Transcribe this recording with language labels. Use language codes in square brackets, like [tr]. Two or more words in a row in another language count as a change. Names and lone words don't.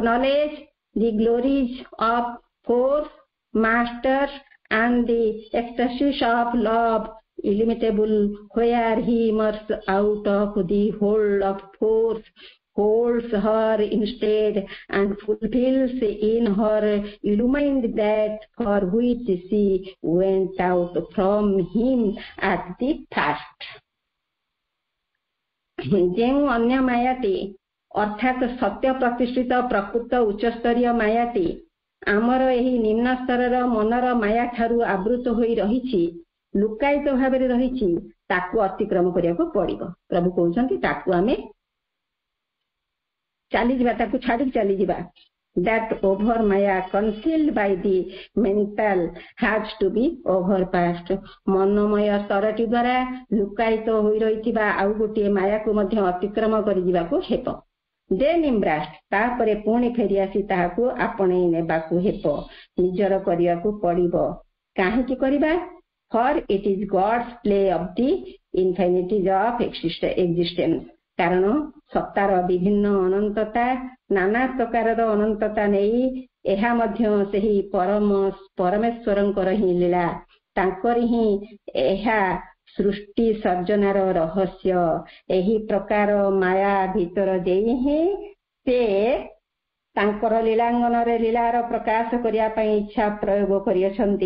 [en] knowledge, the glories of force, masters, and the ecstasies of love, illimitable, where he emerges out of the hold of force, holds her instead, and fulfills in her illumined that for which she went out from him at the first. [or] ଯେଉଁ ଅନ୍ୟ ମାୟାଟି ଅର୍ଥାତ୍ ସତ୍ୟ ପ୍ରତିଷ୍ଠିତ ପ୍ରକୃତ ଉଚ୍ଚସ୍ତରୀୟ ମାୟାଟି ଆମର ଏହି ନିମ୍ନ ସ୍ତରର ମନର ମାୟା ଠାରୁ ଆବୃତ ହୋଇ ରହିଛି, ଲୁକାୟିତ ଭାବରେ ରହିଛି, ତାକୁ ଅତିକ୍ରମ କରିବାକୁ ପଡ଼ିବ। ପ୍ରଭୁ କହୁଛନ୍ତି ତାକୁ ଆମେ ଚାଲିଯିବା, ତାକୁ ଛାଡ଼ି ଚାଲିଯିବା। [en] That over Maya concealed by the mental has to be overpassed. [or] ମନମୟ ସ୍ତରଟି ଦ୍ୱାରା ଲୁକାୟିତ ହୋଇ ରହିଥିବା ଆଉ ଗୋଟିଏ ମାୟାକୁ ମଧ୍ୟ ଅତିକ୍ରମ କରିଯିବାକୁ ହେବ। [en] Then embraced, [or] ତାପରେ ପୁଣି ଫେରିଆସି ତାହାକୁ ଆପଣେଇ ନେବାକୁ ହେବ, ନିଜର କରିବାକୁ ପଡ଼ିବ। କାହିଁକି କରିବା? [en] For it is God's play of the infinities of existence. [or] କାରଣ ସତ୍ତାର ବିଭିନ୍ନ ଅନନ୍ତତା, ନାନା ପ୍ରକାରର ଅନନ୍ତତା ନେଇ ଏହା ମଧ୍ୟ ସେହି ପରମେଶ୍ୱରଙ୍କର ହିଁ ଲୀଳା। ତାଙ୍କରି ହିଁ ଏହା ସୃଷ୍ଟି ସର୍ଜନାର ରହସ୍ୟ। ଏହି ପ୍ରକାର ମାୟା ଭିତର ଦେଇ ହିଁ ସେ ତାଙ୍କର ଲୀଳାଙ୍ଗନରେ ଲୀଳାର ପ୍ରକାଶ କରିବା ପାଇଁ ଇଚ୍ଛା ପ୍ରୟୋଗ କରିଅଛନ୍ତି।